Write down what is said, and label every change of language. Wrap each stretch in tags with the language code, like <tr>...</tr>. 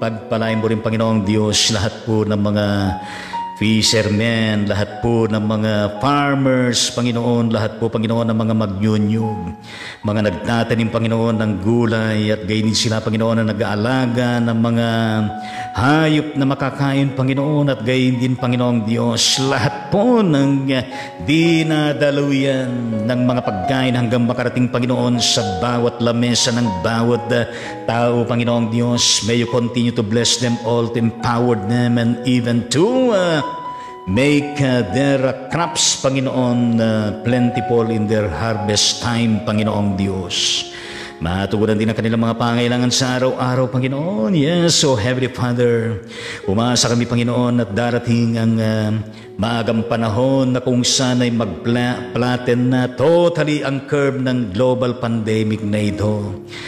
<tl>Pagpalain mo rin, Panginoong Diyos, lahat po ng mga fishermen, lahat po ng mga farmers, Panginoon, lahat po, Panginoon, ng mga magnyunyug, mga nagtatanim, Panginoon, ng gulay, at gayon sila, Panginoon, na nag-aalaga ng mga hayop na makakain, Panginoon, at gayon din, Panginoong Diyos, lahat po ng dinadaluyan ng mga pagkain hanggang makarating, Panginoon, sa bawat lamesa ng bawat tao, Panginoong Diyos.</tl> <en>May you continue to bless them all, to empower them, and even to make their crops, Panginoon, plentiful in their harvest time, Panginoong Diyos.</en> <tl>Matugunan din ang kanilang mga pangailangan sa araw-araw, Panginoon.</tl> <en>Yes, so Heavenly Father,</en> <tl>umasa kami, Panginoon, at darating ang maagang panahon na kung saan ay mag-flatten na totally ang curve ng global pandemic na ito.</tl>